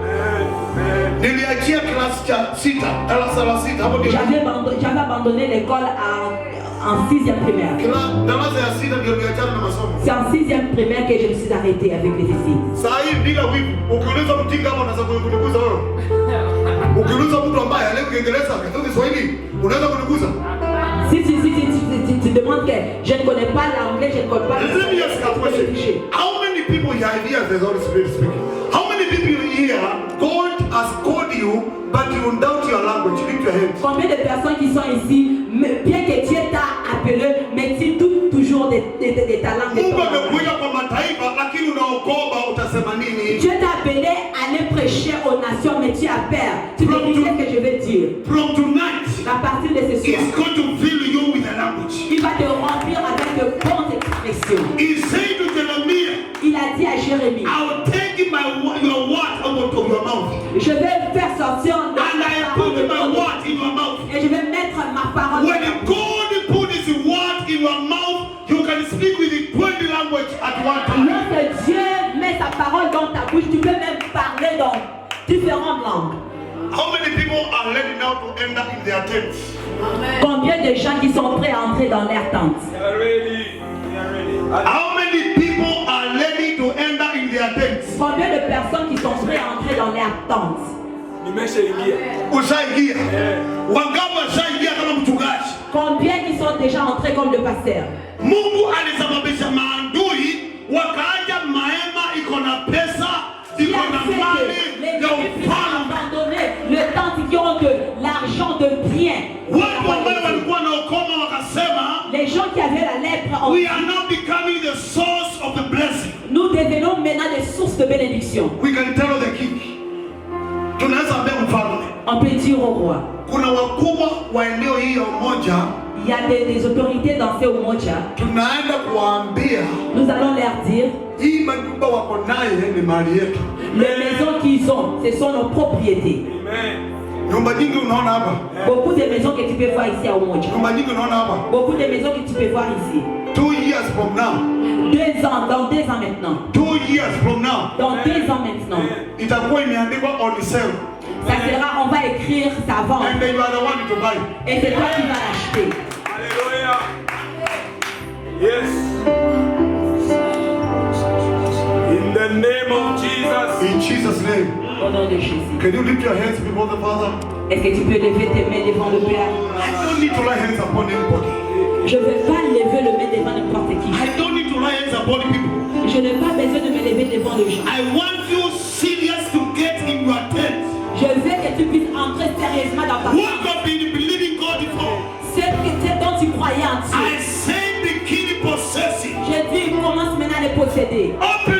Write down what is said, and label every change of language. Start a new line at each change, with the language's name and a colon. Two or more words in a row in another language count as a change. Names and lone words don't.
Swahili: Niliachia klasi cha 6, darasa la 6 hapo ndio.
French: J'avais abandonné l'école en 6e primaire.
Swahili: Darasa ya 6 ndio niliachana na masomo.
French: C'est en 6e primaire que je me suis arrêtée avec les études.
Swahili: Saa hii bila wivu, ukiuliza mtinga hapo unaweza kuniguza wewe. Ukiuliza mtu ambaye haelewi Kiingereza, akitoka Kiswahili, unaweza kuniguza.
French: Si tu demandes que je ne connais pas l'anglais, je ne connais pas le
English: Let me ask you a question. How many people here hear the Holy Spirit speaking? How many people here God has called you, but you doubt your language? Lift your hands.
French: Combien de personnes qui sont ici, bien que Dieu t'a appelé, mais tu doutes toujours de ta langue.
Swahili: Mungu amekuita kwa mataifa, lakini unaogopa utasema nini?
French: Dieu t'a appelé à aller prêcher aux nations, mais tu as peur. Tu te dis ce que je vais dire.
English: From tonight,
French: À partir de ce soir,
English: He's going to fill you with the language.
French: il va te remplir avec de bonnes expressions.
English: He said to Jeremiah,
French: Il a dit à Jérémie,
English: I will take your word out of your mouth.
French: je vais faire sortir
English: And I put my word in your mouth.
French: et je vais mettre ma parole.
English: When God put His word in your mouth, you can speak with 20 languages at one time.
French: Lorsque Dieu met sa parole dans ta bouche, tu peux même parler dans différentes langues.
English: How many people are ready now to enter in their tents?
French: Combien de gens qui sont prêts à entrer dans leur tente?
English: How many people are ready to enter in their tents?
French: Combien de personnes qui sont prêtes à entrer dans leur tente?
Swahili: Ushaingia? Wangapi washaingia kama mchungaji? Combien qui sont déjà entrés comme le pasteur? Mungu alisababisha maadui wakaacha mahema iko na pesa, iko na mali ya ufalme.
French: Le temps qui ont de l'argent, de biens.
Swahili: Watu ambao walikuwa na ukoma wakasema,
French: Les gens qui avaient la lèpre,
English: we are now becoming the source of the blessing.
French: nous devenons maintenant des sources de bénédiction.
English: We can tell the king.
Swahili: Tunaweza ambia mfalme.
French: On peut dire au roi.
Swahili: Kuna wakubwa wa eneo hii ya Umoja.
French: Il y a des autorités dans ces Umoja.
Swahili: Tunaenda kuambia.
French: Nous allons leur dire.
Swahili: Hii manyumba wako naye ni mali yetu.
French: Les maisons qu'ils ont, ce sont nos propriétés.
Swahili: Nyumba nyingi unaona hapa.
French: Beaucoup de maisons que tu peux voir ici à Umoja.
Swahili: Nyumba nyingi unaona hapa.
French: Beaucoup de maisons que tu peux voir ici.
English: 2 years from now.
French: 2 ans, dans 2 ans maintenant.
English: 2 years from now.
French: Dans 2 ans maintenant.
Swahili: Itakuwa imeandikwa
English: on sale.
French: Ça sera, on va écrire sa vente.
English: And you are the one to buy.
French: Et c'est toi qui vas l'acheter. Alléluia.
English: Yes. In the name of Jesus. In Jesus' name.
French: Au nom de Jésus.
English: Can you lift your hands before the Father?
French: Est-ce que tu peux lever tes mains devant le Père?
English: I don't need to lay hands upon anybody.
French: Je ne veux pas lever le main devant n'importe qui.
English: I don't need to lay hands upon people.
French: Je n'ai pas besoin de me lever devant les gens.
English: I want you serious to get in your tent.
French: Je veux que tu puisses entrer sérieusement dans ta
English: What
French: tente.
English: have been believing God for?
French: C'est dont tu croyais en
English: I
French: Dieu.
English: say begin possessing.
French: Je dis, commence maintenant à les posséder.
English: Open